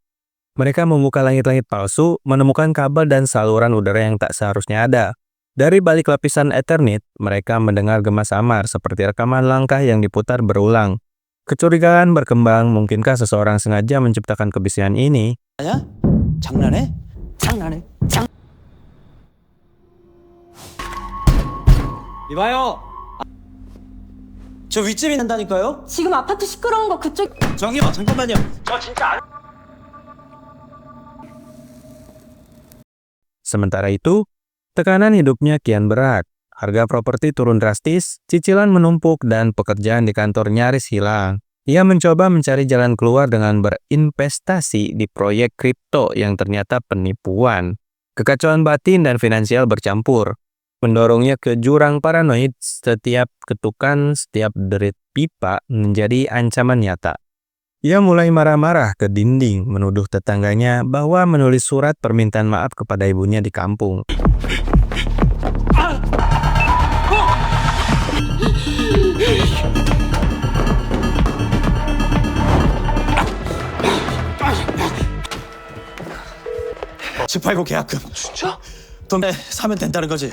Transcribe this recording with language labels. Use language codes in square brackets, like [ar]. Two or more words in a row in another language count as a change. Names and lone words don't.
[id] Mereka membuka langit-langit palsu, menemukan kabel dan saluran udara yang tak seharusnya ada. Dari balik lapisan Ethernet, mereka mendengar gema samar seperti rekaman langkah yang diputar berulang. Kecurigaan berkembang, mungkinkah seseorang sengaja menciptakan kebisikan ini? [ko] 장난해? 장난해. 이봐요. 저 윗집이 난다니까요? 지금 아파트 시끄러운 거 그쪽. 저기요, 잠깐만요. [id] Sementara itu, tekanan hidupnya kian berat. Harga properti turun drastis, cicilan menumpuk, dan pekerjaan di kantor nyaris hilang. Ia mencoba mencari jalan keluar dengan berinvestasi di proyek kripto yang ternyata penipuan. Kekacauan batin dan finansial bercampur, mendorongnya ke jurang paranoid. Setiap ketukan, setiap derit pipa menjadi ancaman nyata. Ia mulai marah-marah ke dinding, menuduh tetangganya bahwa menulis surat permintaan maaf kepada ibunya di kampung. [ko] 집8고 계약금. 진짜? 돈 사면 된다는 거지.